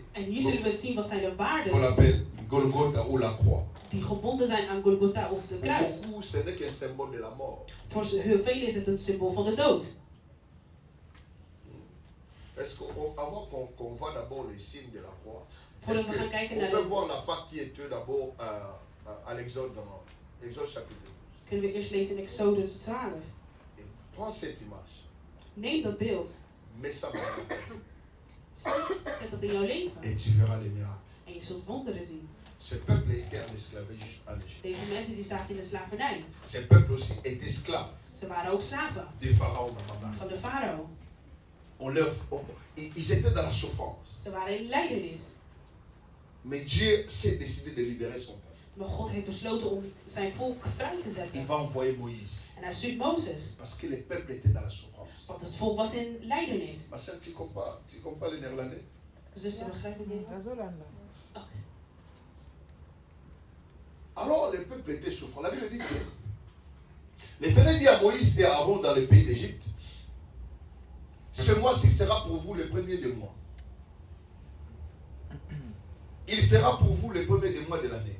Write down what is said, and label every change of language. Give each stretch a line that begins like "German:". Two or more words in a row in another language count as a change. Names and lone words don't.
Dutch: En hier zullen we zien wat zijn de
French: qu'on
Dutch: waarden
French: appelle Golgotha ou la croix.
Dutch: die gebonden zijn aan Golgotha of de
French: Pour
Dutch: kruis.
French: beaucoup, ce n'est qu'un symbole de la mort.
Dutch: Voor heel velen is het een symbool van de dood.
French: Est-ce qu'avant qu'on voit d'abord les signes de la croix,
Dutch: Voordat we gaan kijken naar
French: on peut voir la
Dutch: de...
French: part qui était d'abord à l'Exode, dans Exode chapitre 12.
Dutch: Kunnen we eerst lezen in Exodus 12.
French: Et prends cette image,
Dutch: Neem dat beeld.
French: mets ça dans ta vie,
Dutch: Zet dat in jouw leven.
French: et tu verras les miracles.
Dutch: En je zult wonderen zien.
French: Ce peuple était en esclavage en Égypte.
Dutch: Deze mensen die zaten in de slavernij.
French: Ce peuple aussi est esclave
Dutch: Ze waren ook slaven
French: des pharaons. Maman.
Dutch: van de farao.
French: Ils étaient dans la souffrance.
Dutch: Ze waren in lijdenis.
French: Mais Dieu s'est décidé de libérer son peuple.
Dutch: Maar God heeft besloten om zijn volk vrij te
French: Il
Dutch: zetten.
French: va envoyer Moïse.
Dutch: En hij stuurt Mozes.
French: Parce que le peuple était dans la souffrance.
Dutch: Want het volk was in lijdenis.
French: Ma soeur, tu comprends le néerlandais?
Dutch: Dus ze begrijpen het niet.
French: Oké. Alors le peuple était souffrant. La Bible dit que l'Éternel dit à Moïse et à Aaron dans le pays d'Égypte, ce mois-ci sera pour vous le premier des mois. Il sera pour vous le premier des mois de l'année.